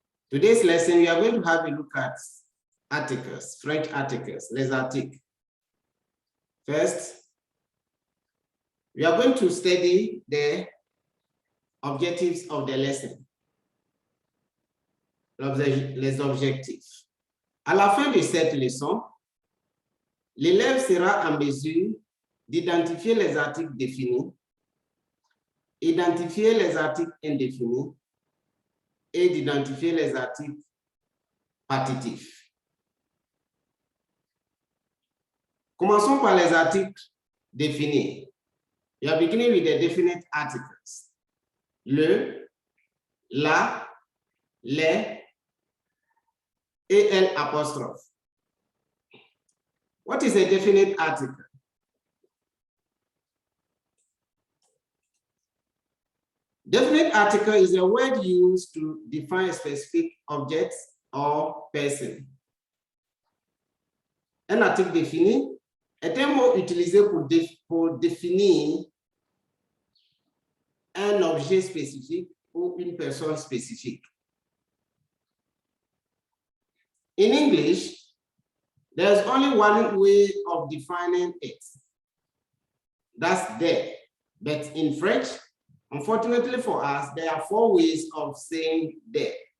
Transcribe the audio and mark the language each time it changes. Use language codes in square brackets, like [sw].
[en] Today's lesson, we are going to have a look at articles, French articles, [fr] les articles. [en] First, we are going to study the objectives of the lesson. [fr] Les objectifs. À la fin de cette leçon, l'élève sera en mesure d'identifier les articles définis, identifier les articles indéfinis et d'identifier les articles partitifs. Commençons par les articles définis. [en] We are beginning with the definite articles. [fr] Le, la, les, et L apostrophe. [en] What is a definite article? Definite article is a word used to define a specific object or person. [fr] Un article défini est un mot utilisé pour définir un objet spécifique ou une personne spécifique. [en] In English, there's only one way of defining it. That's there. But in French, unfortunately for us, there are 4 ways of saying there.